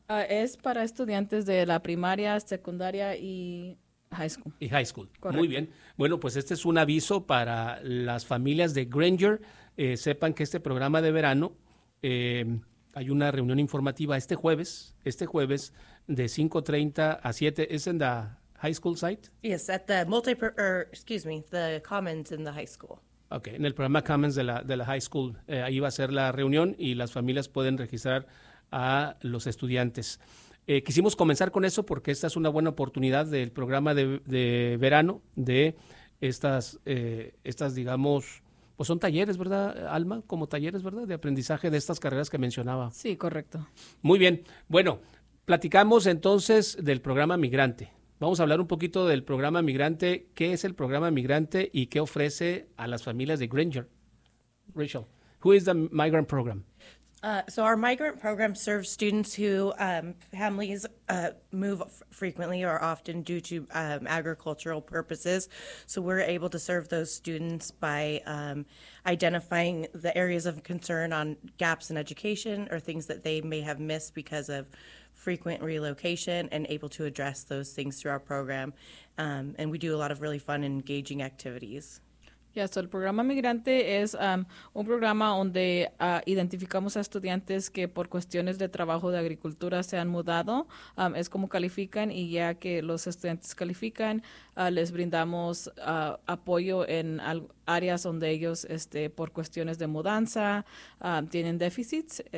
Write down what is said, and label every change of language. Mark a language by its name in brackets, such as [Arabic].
[Spanish] Es para estudiantes de la primaria, secundaria y high school. Correcto. Muy bien. Bueno, pues este es un aviso para las familias de Granger. Sepan que este programa de verano, hay una reunión informativa este jueves de 5:30 a 7. ¿Es en la high school site? [English] Yes, at the the commons in the high school. [Spanish] Okay, en el programa commons de la high school. Ahí va a ser la reunión y las familias pueden registrar a los estudiantes. Quisimos comenzar con eso porque esta es una buena oportunidad del programa de verano de estas digamos, pues son talleres, ¿verdad, Alma? Como talleres, ¿verdad? De aprendizaje de estas carreras que mencionaba. Sí, correcto. Muy bien. Bueno, platicamos entonces del programa Migrante. Vamos a hablar un poquito del programa Migrante. ¿Qué es el programa Migrante y qué ofrece a las familias de Granger? [English] Rachel, who is the migrant program? So our migrant program serves students who families move frequently or often due to agricultural purposes. So we're able to serve those students by identifying the areas of concern on gaps in education or things that they may have missed because of frequent relocation, and able to address those things through our program. And we do a lot of really fun and engaging activities. [Spanish] Yeah, so el programa Migrante es un programa donde identificamos a estudiantes que por cuestiones de trabajo de agricultura se han mudado. Es como califican, y ya que los estudiantes califican, les brindamos apoyo en áreas donde ellos, por cuestiones de mudanza, tienen déficits.